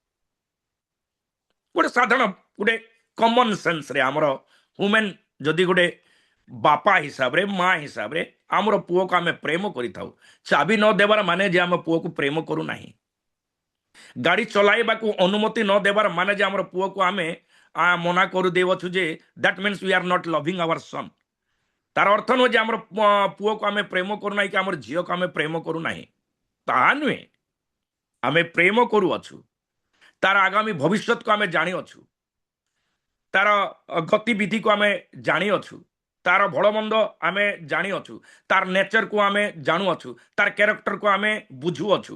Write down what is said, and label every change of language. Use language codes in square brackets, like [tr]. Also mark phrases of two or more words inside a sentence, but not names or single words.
[or] ଗୋଟେ ସାଧାରଣ ଗୋଟେ [en] common senseରେ [or] ଆମର ହ୍ୟୁମାନ୍, ଯଦି ଗୋଟେ ବାପା ହିସାବରେ, ମା ହିସାବରେ ଆମର ପୁଅକୁ ଆମେ ପ୍ରେମ କରିଥାଉ, ଚାବି ନ ଦେବାର ମାନେ ଯେ ଆମ ପୁଅକୁ ପ୍ରେମ କରୁନାହିଁ। ଗାଡ଼ି ଚଲାଇବାକୁ ଅନୁମତି ନ ଦେବାର ମାନେ ଯେ ଆମର ପୁଅକୁ ଆମେ ମନା କରିଦେଉଛୁ, ଯେ [en] that means we are not loving our son. [or] ତାର ଅର୍ଥ ନୁହେଁ ଯେ ଆମର ପୁଅକୁ ଆମେ ପ୍ରେମ କରୁନାହିଁ କି ଆମର ଝିଅକୁ ଆମେ ପ୍ରେମ କରୁନାହିଁ, ତାହା ନୁହେଁ। ଆମେ ପ୍ରେମ କରୁଅଛୁ, ତାର ଆଗାମୀ ଭବିଷ୍ୟତକୁ ଆମେ ଜାଣିଅଛୁ, ତାର ଗତିବିଧିକୁ ଆମେ ଜାଣିଅଛୁ, ତାର ଭଳମନ୍ଦ ଆମେ ଜାଣିଅଛୁ, ତାର ନେଚରକୁ ଆମେ ଜାଣୁଅଛୁ, ତାର କ୍ୟାରେକ୍ଟରକୁ ଆମେ ବୁଝୁଅଛୁ।